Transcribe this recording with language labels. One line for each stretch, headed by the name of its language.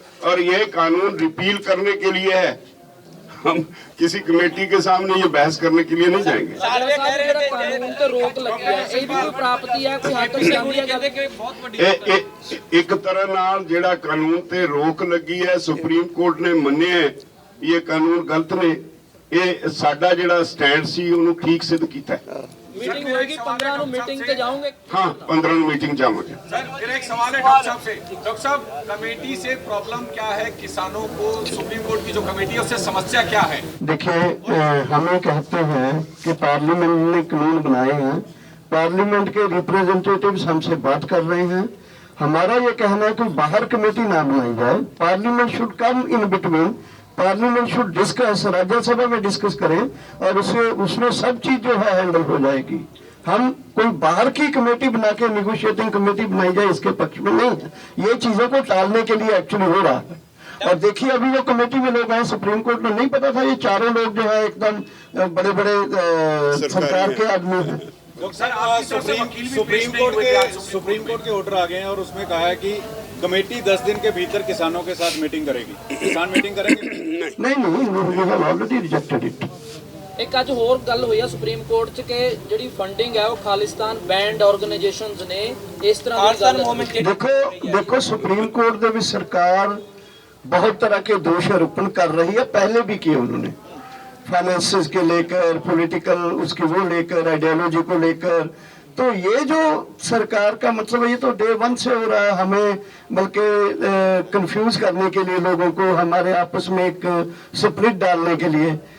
Hindi: और ये कानून रिपील करने के लिए है। हम किसी कमेटी के सामने ये बहस करने के लिए नहीं जाएंगे।
Punjabi: ਕਾਨੂੰਨ ਤੇ ਰੋਕ ਲੱਗੀ ਹੈ, ਇਹ ਵੀ ਕੋਈ ਪ੍ਰਾਪਤੀ ਹੈ, ਕੋਈ ਹੱਕ ਜ਼ਰੂਰੀ ਕਹਿੰਦੇ ਕਿ ਬਹੁਤ ਵੱਡੀ ਇੱਕ ਤਰ੍ਹਾਂ ਨਾਲ ਜਿਹੜਾ ਕਾਨੂੰਨ ਤੇ ਰੋਕ ਲੱਗੀ ਹੈ, ਸੁਪਰੀਮ ਕੋਰਟ ਨੇ ਮੰਨਿਆ ਹੈ ਇਹ ਕਾਨੂੰਨ ਗਲਤ ਨੇ। ਇਹ ਸਾਡਾ ਜਿਹੜਾ ਸਟੈਂਡ ਸੀ ਉਹਨੂੰ ਠੀਕ ਸਿੱਧ ਕੀਤਾ ਹੈ।
Hindi: मीटिंग होगी
Punjabi: 15 ਨੂੰ मीटिंग ਤੇ ਜਾਓਗੇ?
Hindi: हाँ, 15
Punjabi: ਨੂੰ
Hindi: मीटिंग जाओगे। सर, मेरा एक सवाल है डॉक्टर साहब से। डॉक्टर साहब, कमेटी से प्रॉब्लम क्या है? किसानों को सुप्रीम कोर्ट की जो कमेटी है उससे समस्या क्या है? देखिए, हमें कहते हैं कि पार्लियामेंट ने कानून बनाए हैं, पार्लियामेंट के रिप्रेजेंटेटिव्स हमसे बात कर रहे हैं। हमारा ये कहना है कि बाहर कमेटी ना बनाई जाए,
English: parliament should come in between, parliament should discuss,
Hindi: Rajya Sabha में डिस्कस करें और उसमें सब चीज जो है हैंडल हो जाएगी। हम कोई बाहर की कमेटी बना के निगोशिएटिंग कमेटी बनाई जाए इसके पक्ष में नहीं है। ये चीजों को टालने के लिए एक्चुअली हो रहा है। और देखिए अभी जो कमेटी में लोग हैं, सुप्रीम कोर्ट में नहीं पता था ये चारों लोग जो है एकदम बड़े बड़े सरकार के आदमी हैं। सुप्रीम कोर्ट के ऑर्डर आ गए हैं और उसमें कहा है कि कमेटी 10 दिन के भीतर किसानों के साथ मीटिंग करेगी। किसान मीटिंग करेंगे? नहीं,
English: Already rejected it.
Punjabi: एक ਅੱਜ ਹੋਰ ਗੱਲ ਹੋਈ ਆ ਸੁਪਰੀਮ ਕੋਰਟ 'ਚ ਕਿ ਜਿਹੜੀ ਫੰਡਿੰਗ ਹੈ ਉਹ ਖਾਲਿਸਤਾਨ ਬੈਂਡ ਆਰਗੇਨਾਈਜੇਸ਼ਨਸ ਨੇ ਇਸ ਤਰ੍ਹਾਂ ਦੀ ਗੱਲ
Hindi: देखो सुप्रीम कोर्ट
Punjabi: ਦੇ ਵਿੱਚ
Hindi: सरकार बहुत तरह के दोष आरोपण कर रही है, पहले भी किए उन्होंने, फाइनेंसेस के लेकर, पॉलिटिकल उसकी वो लेकर, आइडियोलॉजी को लेकर। तो ये जो सरकार का मतलब है ये तो डे वन से हो रहा है, हमें बल्कि कंफ्यूज करने के लिए, लोगों को हमारे आपस में एक स्प्लिट डालने के लिए।